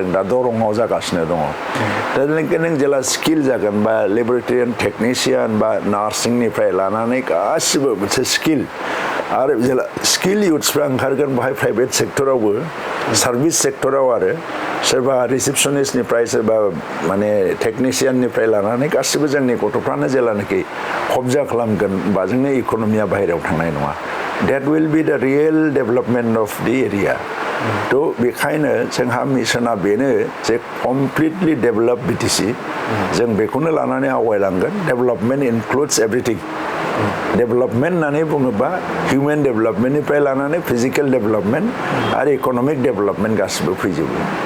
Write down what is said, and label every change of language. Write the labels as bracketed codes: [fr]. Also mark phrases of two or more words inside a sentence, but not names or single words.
[brx] दा दरंआव जागासिनो दङ दा नों जेला स्किल जागोन बा लेबरेटरियान टेकनिशियान बा नार्सिंनिफ्राय लानानै गासिबो मोनसे स्किल आरो जेला स्किल इयुथ्सफ्रा ओंखारगोन बाहाय प्राइभेट सेक्टरावबो सार्भिस सेक्टराव आरो सोरबा रिसेपसनिस्टनिफ्राय सोरबा माने टेकनिशियाननिफ्राय लानानै गासिबो जोंनि गथ'फ्रानो जेलानाखि कब्जा खालामगोन बा जोंनि इक'नमिया बाहेरायाव थांनाय नङा [en] that will be the real development of the area [brx] थ' बेखायनो जोंहा मिसना बेनो जे [en] completely develop [brx] बिटिसि जों बेखौनो लानानै आवगायलांगोन [en] development includes everything development [brx] होननानै बुङोबा हिउमेन डेभेलपमेन्टनिफ्राय लानानै [en] physical development [brx] आरो [en] economic development [brx] गासिबो फैजोबो